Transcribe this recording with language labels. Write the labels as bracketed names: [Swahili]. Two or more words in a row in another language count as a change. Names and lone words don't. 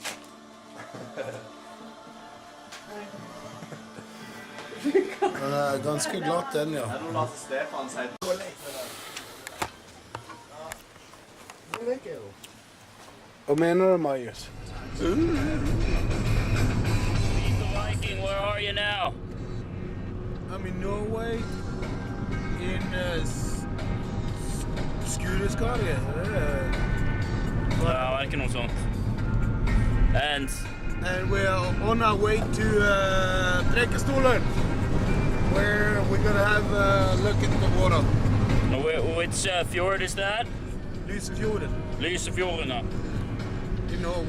[Norwegian] Den er ganske glatt, den, ja. det er noe Lasse Stefan sier. Hva mener du, Marius? [English] Viking, where are you now? I'm in Norway, in Skudeskarie. [Norwegian] Ja, det er ikke noe sånt. [English] And And we're on our way to Preikestolen, where we're gonna have a look at the water. which fjord is that? Lysefjorden [Norwegian] Lysefjorden, ja. [English] in Norway.